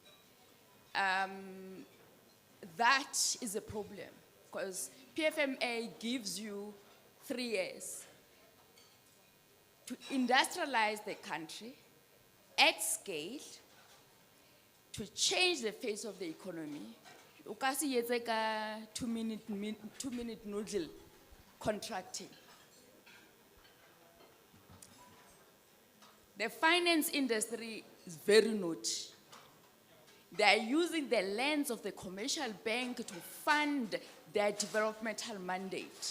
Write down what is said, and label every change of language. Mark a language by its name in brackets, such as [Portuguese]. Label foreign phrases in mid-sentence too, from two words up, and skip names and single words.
[English] That is a problem because PFMA gives you 3 years to industrialize the country at scale, to change the face of the economy. [Southern Sotho] O ka se etse ka 2-minute noodle contracting. [English] The finance industry is very naughty. They are using the lens of the commercial bank to fund their developmental mandate.